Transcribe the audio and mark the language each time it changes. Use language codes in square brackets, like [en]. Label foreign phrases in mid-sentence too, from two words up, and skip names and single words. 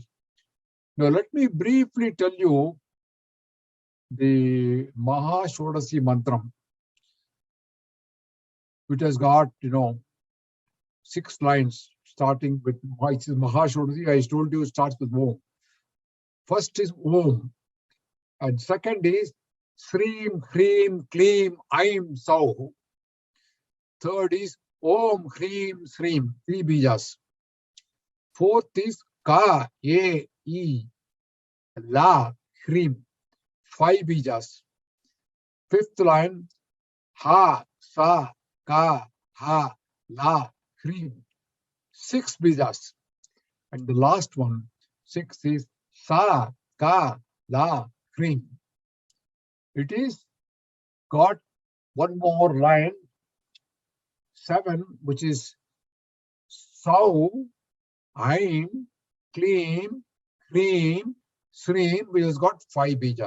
[en] Now let me briefly tell you the Mahashodasi mantram, which has got, 6 lines starting with Mahashodasi. I told you it starts with Om. First is Om, and second is Srim, Hrim, Klim, Aim, Sau. Third is Om, Hrim, Srim, 3 bijas. Fourth is Ka, E, E, La, Hrim, 5 bijas. Fifth line, Ha, Sa, Ka, Ha, La, Hrim, 6 bijas. And the last one, 6 is Sa, Ka, La, Hrim. It is got one more line, 7, which is Sau, Aim, Klim, Hrim, Srim, which has got 5 bijas.